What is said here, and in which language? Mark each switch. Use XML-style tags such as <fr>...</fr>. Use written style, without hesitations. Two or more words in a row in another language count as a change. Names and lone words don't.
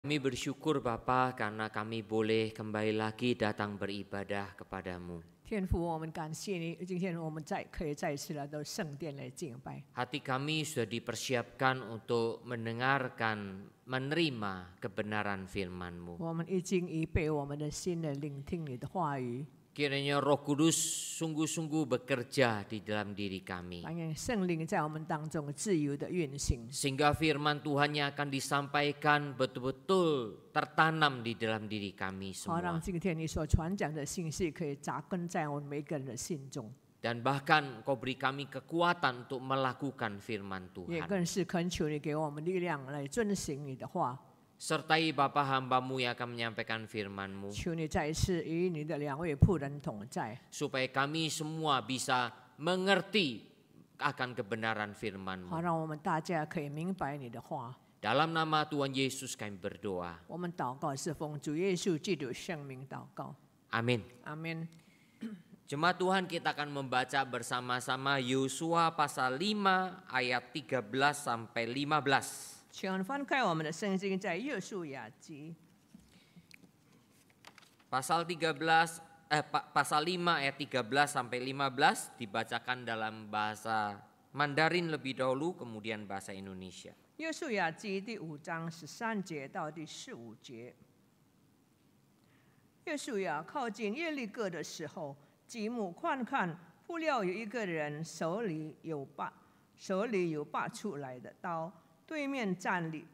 <id>Kami bersyukur Bapa karena kami boleh kembali lagi datang beribadah kepadamu.</id> <zh>天父，我们感谢你，今天我们可以再次来到圣殿来敬拜。</zh> <id>Hati kami sudah dipersiapkan untuk mendengarkan, menerima kebenaran firman-Mu.</id> <zh>我们已经预备我们的心来聆听你的话语。</zh> <id>Kiranya Roh Kudus sungguh-sungguh bekerja di dalam diri kami.</id> <zh>但愿圣灵在我们当中自由的运行，</zh> <id>Sehingga firman Tuhan yang akan disampaikan betul-betul tertanam di dalam diri kami</id> <zh>好让</zh> <id>semua.</id> <zh>今天你所传讲的信息可以扎根在我们每个人的心中，</zh> <id>Dan bahkan Kau beri kami kekuatan untuk melakukan firman</id> <zh>也</zh> <id>Tuhan.</id> <zh>更是恳求你给我们力量来遵行你的话。</zh> <id>Sertai Bapa hamba-Mu yang akan menyampaikan firman-Mu.</id> <zh>求你再一次与你的两位仆人同在，</zh> <id>Supaya kami semua bisa mengerti akan kebenaran</id> <zh>好</zh> <id>firman-Mu.</id> <zh>让我们大家可以明白你的话。</zh> <id>Dalam nama Tuhan Yesus kami berdoa.</id> <zh>我们祷告是奉主耶稣基督圣名祷告，</zh> <id>Amin.</id> <zh>阿门。</zh> <id>Jemaat Tuhan, kita akan membaca bersama-sama Yosua pasal 5 ayat 13 sampai 15.</id> <zh>请翻开我们的圣经，在约书亚记</zh> <id>Pasal 5 ayat 13 sampai 15 dibacakan dalam bahasa Mandarin lebih dahulu, kemudian bahasa Indonesia.</id> <zh>约书亚记第5章13节到第15节。约书亚靠近耶利哥的时候，极目观看，不料有一个人手里有拔出来的刀，对面站立。</zh>